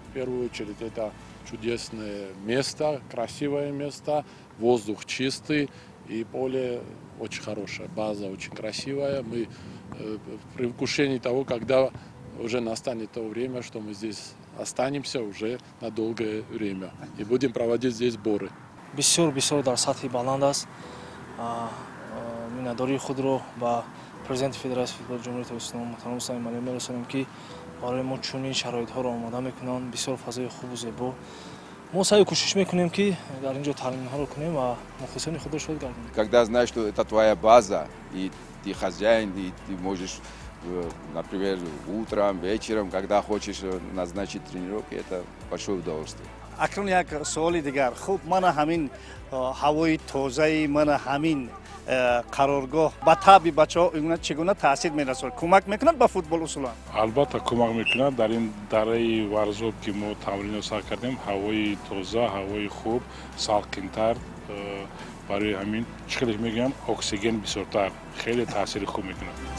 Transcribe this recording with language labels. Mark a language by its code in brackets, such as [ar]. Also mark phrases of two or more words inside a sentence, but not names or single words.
[ru] В первую очередь это чудесное место, красивое место, воздух чистый и поле очень хорошее, база очень красивая. Мы в предвкушении того, когда уже настанет то время, что мы здесь останемся уже на долгое время и будем проводить здесь сборы. [tg] бисёр дар сатҳи баланд аст. миннатдории худро ба президенти федератсияи футболи ҷумҳурии Тоҷикистон муҳтарам Усайин Малиев мерасонем, ки барои мо чунин шароитҳоро омода мекунанд. Бисёр фазои хубу зебо. мо саъю кӯшиш мекунем, ки дар ин ҷо тамринҳоро кунем ва мухлисони худро шод гардонем. [ru] Когда знаешь, что это твоя база, и ты хозяин, и ты можешь, например, утром, вечером, когда хочешь назначить тренировки, это большое удовольствие. [tg] акрон як суоли дигар. Хуб, мана ҳамин ҳавои тозаи, мана ҳамин қароргоҳ ба таби бачаҳо чигуна таъсир мерасонад? Кӯмак мекунад ба футбол усулан? албатта кӯмак мекунад. дар ин дараи варзоб ки мо тамринро сар кардем, ҳавои тоза, ҳавои хуб, салқинтар, барои ҳамин чӣ хеле мегӯям, оксиген бисёртар, хеле таъсири хуб мекунад.